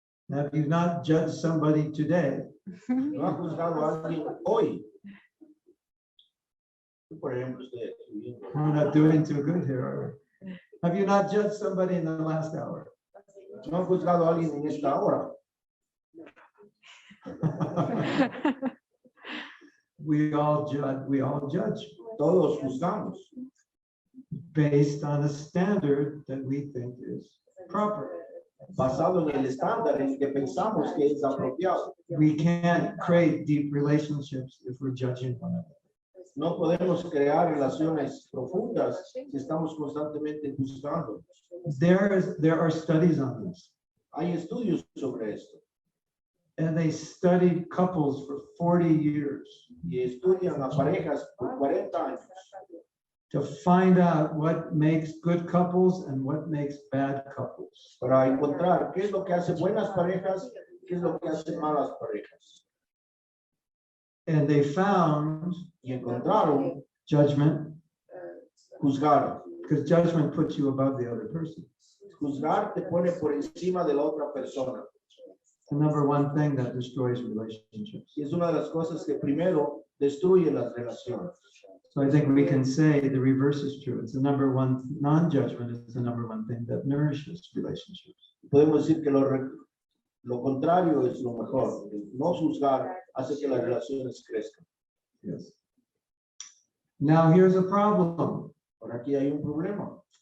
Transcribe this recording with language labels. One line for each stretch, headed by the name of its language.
English: Have you not judged somebody today?
Spanish: ¿No ha juzgado a alguien hoy? Por ejemplo, usted.
English: We're not doing too good here, are we? Have you not judged somebody in the last hour?
Spanish: ¿No ha juzgado a alguien en esta hora?
English: We all judge
Spanish: Todos juzgamos
English: based on a standard that we think is proper.
Spanish: basado en el estándar en el que pensamos que es apropiado.
English: We can't create deep relationships if we're judging one another.
Spanish: No podemos crear relaciones profundas si estamos constantemente juzgando.
English: There are studies on this,
Spanish: Hay estudios sobre esto
English: and they studied couples for 40 years
Spanish: y estudian a parejas por 40 años
English: to find out what makes good couples and what makes bad couples.
Spanish: para encontrar qué es lo que hace buenas parejas, qué es lo que hace malas parejas.
English: And they found
Spanish: Y encontraron
English: judgment,
Spanish: juzgar.
English: because judgment puts you above the other person.
Spanish: Juzgar te pone por encima de la otra persona.
English: The number one thing that destroys relationships.
Spanish: Y es una de las cosas que primero destruye las relaciones.
English: So I think we can say the reverse is true. It's the number one, non-judgment is the number one thing that nourishes relationships.
Spanish: Podemos decir que lo contrario es lo mejor. No juzgar hace que las relaciones crezcan.
English: Yes. Now here's a problem.
Spanish: Ahora aquí hay un problema.